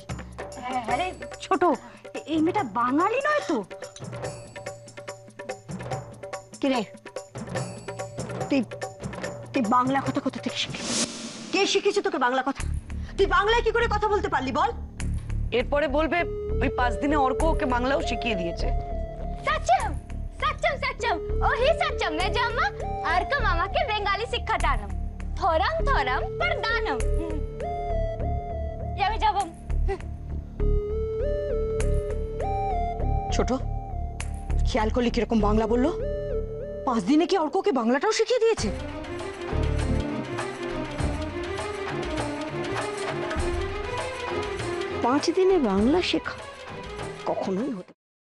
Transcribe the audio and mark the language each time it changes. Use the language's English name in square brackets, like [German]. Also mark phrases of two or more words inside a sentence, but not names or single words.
[Bangla] আরে ছোট, এই মেয়েটা বাঙালি নয় তো? কিরে, তুই তুই বাংলা কথা কোথা থেকে শিখলি? কে শিখেছে তোকে বাংলা কথা? তুই বাংলায় কি করে কথা বলতে পারলি বল? এরপরে বলবে ওই 5 দিনে অর্ক ওকে বাংলাও শিখিয়ে দিয়েছে। [Hindi] सच्चम सच्चम सच्चम ओही सच्चम मैं जम्मा अर्क मामा के बेंगाली सिखातानम थोरम थोरम परदानम यावे जबम। [Bangla] ছোট, খেয়াল করলি কিরকম বাংলা বললো? 5 দিনে কি অর্ককে বাংলাটাও শিখিয়ে দিয়েছে? 5 দিনে বাংলা শেখা কখনোই হতে